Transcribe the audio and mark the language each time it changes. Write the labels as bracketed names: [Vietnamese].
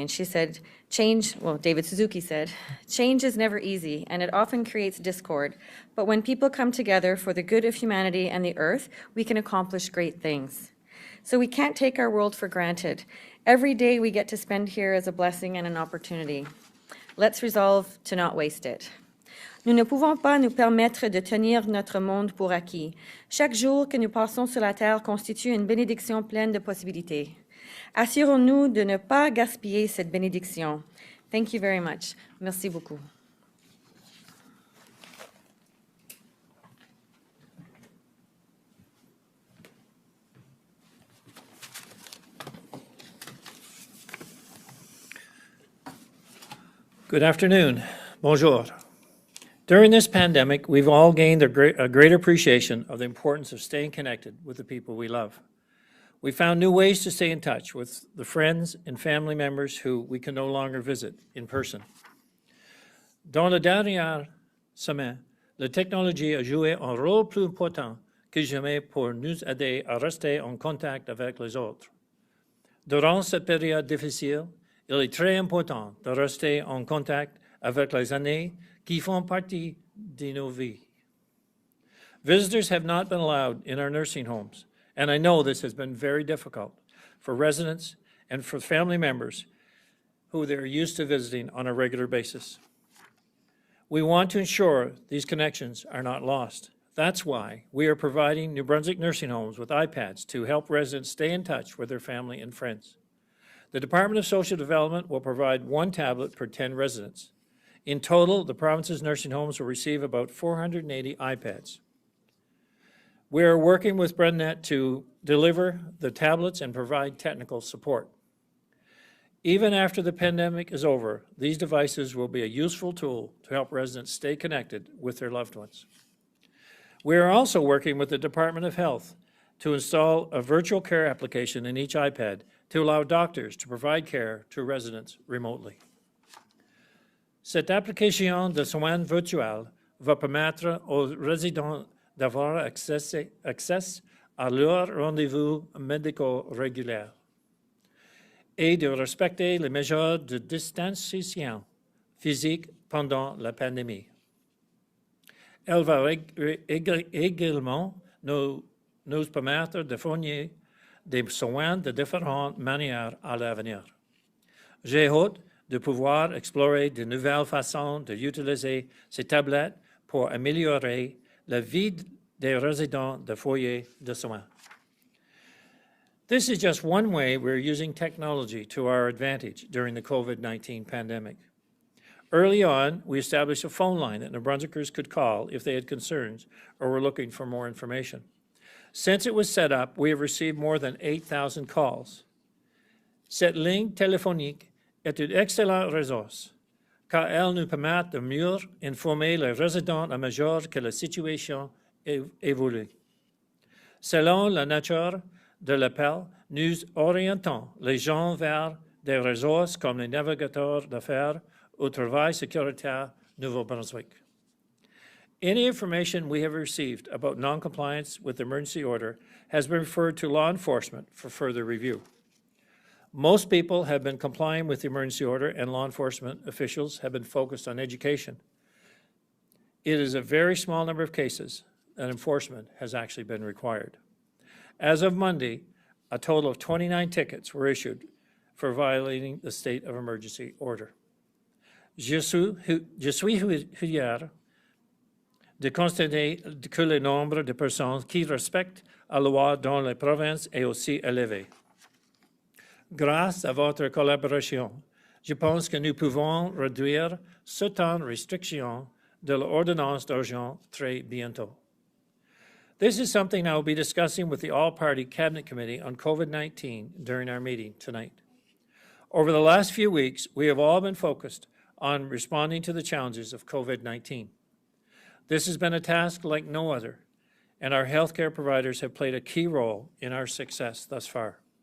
[English] And she said, David Suzuki said, change is never easy, and it often creates discord. But when people come together for the good of humanity and the earth, we can accomplish great things. So we can't take our world for granted. Every day we get to spend here is a blessing and an opportunity. Let's resolve to not waste it. [French] Nous ne pouvons pas nous permettre de tenir notre monde pour acquis. Chaque jour que nous passons sur la Terre constitue une bénédiction pleine de possibilités. Assurons-nous de ne pas gaspiller cette bénédiction. [English] Thank you very much. [French] Merci beaucoup. [English] Good afternoon. Bonjour. During this pandemic, we've all gained a great appreciation of the importance of staying connected with the people we love. We found new ways to stay in touch with the friends and family members who we can no longer visit in person. [French] Dans la dernière semaine, la technologie a joué un rôle plus important que jamais pour nous aider à rester en contact avec les autres. Durant cette période difficile, il est très important de rester en contact avec les aînés qui font partie de nos vies. [English] Visitors have not been allowed in our nursing homes, and I know this has been very difficult for residents and for family members who they're used to visiting on a regular basis. We want to ensure these connections are not lost. That's why we are providing New Brunswick nursing homes with iPads to help residents stay in touch with their family and friends. The Department of Social Development will provide 1 tablet per 10 residents. In total, the province's nursing homes will receive about 480 iPads. We are working with BrenNet to deliver the tablets and provide technical support. Even after the pandemic is over, these devices will be a useful tool to help residents stay connected with their loved ones. We are also working with the Department of Health to install a virtual care application in each iPad to allow doctors to provide care to residents remotely. [French] Cette application de soins virtuels va permettre aux résidents d'avoir accès à leurs rendez-vous médicaux réguliers et de respecter les mesures de distanciation physique pendant la pandémie. Elle va également nous permettre de fournir des soins de différentes manières à l'avenir. J'ai hâte de pouvoir explorer de nouvelles façons d'utiliser ces tablettes pour améliorer la vie des résidents de foyers de soins. [English] This is just one way we're using technology to our advantage during the COVID-19 pandemic. Early on, we established a phone line that New Brunswickers could call if they had concerns or were looking for more information. Since it was set up, we have received more than 8,000 calls. [French] Cette ligne téléphonique est une excellente ressource, car elle nous permet de mieux informer les résidents à mesure que la situation évolue. Selon la nature de l'appel, nous orientons les gens vers des ressources comme les navigateurs d'affaires au travail sécuritaire Nouveau-Brunswick. [English] Any information we have received about noncompliance with the emergency order has been referred to law enforcement for further review. Most people have been complying with the emergency order, and law enforcement officials have been focused on education. It is a very small number of cases that enforcement has actually been required. As of Monday, a total of 29 tickets were issued for violating the state of emergency order. [French] Je suis fier de constater que le nombre de personnes qui respectent la loi dans les provinces est aussi élevé. Grâce à votre collaboration, je pense que nous pouvons réduire ce temps de restriction de l'ordonnance d'urgence très bientôt. [English] This is something I will be discussing with the All-Party Cabinet Committee on COVID-19 during our meeting tonight. Over the last few weeks, we have all been focused on responding to the challenges of COVID-19. This has been a task like no other, and our healthcare providers have played a key role in our success thus far.